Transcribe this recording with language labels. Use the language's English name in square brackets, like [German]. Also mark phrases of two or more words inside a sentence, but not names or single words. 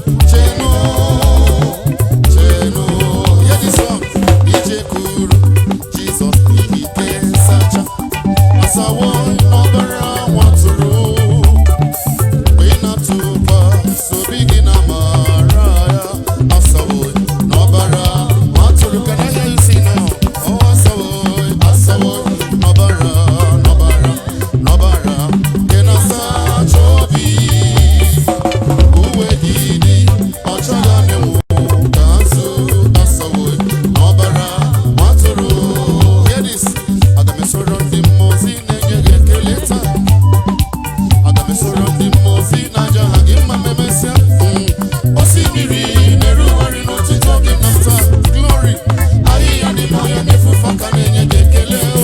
[Igbo] Chenu, chenu. Ya dị sọ, ijekwuru. Jizọs dị ike nsacha. Asawo n'ọbara nwa atụrụ. Mgbe ị na-atụba, sobi gị na amara ya. Asawo n'ọbara nwa atụrụ. [English] Can I hear you sing now? [Igbo] Oh, asawo, asawo n'ọbara, n'ọbara. n'ọbara nke na-asacha obi. Uwe gị dị ọcha ga na-enwu ka azụ asawo n'ọbara nwa atụrụ. [English] Hear this. [Igbo] Aga m esoro ndị mmụọ ozi na-enye gị ekele taa. Aga m esoro ndị mmụọ ozi na-aja ha gị mma ma emesịa. Mm. Osimiri na-erugharị n'otuto gị na taa. [English] Glory. [Igbo] Ahịhịa dị n'ọhịa na-efufe aka na-enye gị ekele.